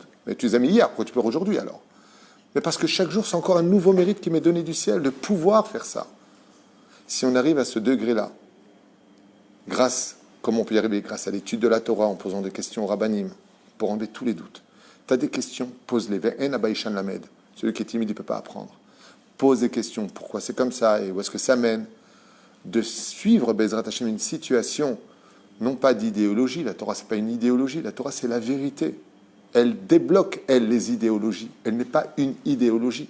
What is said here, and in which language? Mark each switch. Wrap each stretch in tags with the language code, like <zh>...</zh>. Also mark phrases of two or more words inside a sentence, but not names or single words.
<fr>Mais tu les as mis hier, pourquoi tu pleures aujourd'hui alors? Mais parce que chaque jour, c'est encore un nouveau mérite qui m'est donné du ciel, de pouvoir faire ça. Si on arrive à ce degré-là, comment on peut y arriver? Grâce à l'étude de la Torah, en posant des questions au rabbanim, pour enlever tous les doutes. Tu as des questions, pose-les.</fr> <he>ולא הביישן למד.</he> <fr>Celui qui est timide, il ne peut pas apprendre. Pose des questions. Pourquoi c'est comme ça et où est-ce que ça mène? De suivre,</fr> <he>בעזרת השם,</he> <fr>une situation, non pas d'idéologie. La Torah, ce n'est pas une idéologie. La Torah, c'est la vérité. Elle débloque, elle, les idéologies. Elle n'est pas une idéologie.</fr>